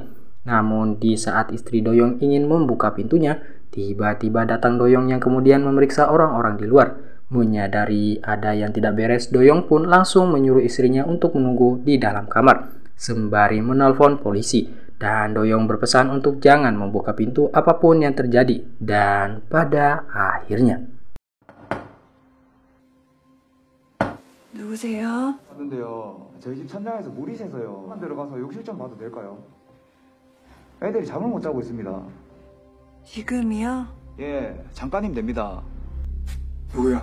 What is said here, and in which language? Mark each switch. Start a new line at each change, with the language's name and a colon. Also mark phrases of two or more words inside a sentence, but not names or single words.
Indonesian: Namun di saat istri Doyoung ingin membuka pintunya, tiba-tiba datang Doyoung yang kemudian memeriksa orang-orang di luar. Menyadari ada yang tidak beres, Doyoung pun langsung menyuruh istrinya untuk menunggu di dalam kamar sembari menelpon polisi. Dan Doyoung berpesan untuk jangan membuka pintu apapun yang terjadi. Dan pada akhirnya,
Korean: 누구세요? 왔는데요. 저희 집 천장에서 물이 새서요. 한 들어가서 욕실 좀 봐도 될까요? 애들이 잠을 못 자고 있습니다. 지금이요? 예, 잠깐이면 됩니다. 누구야?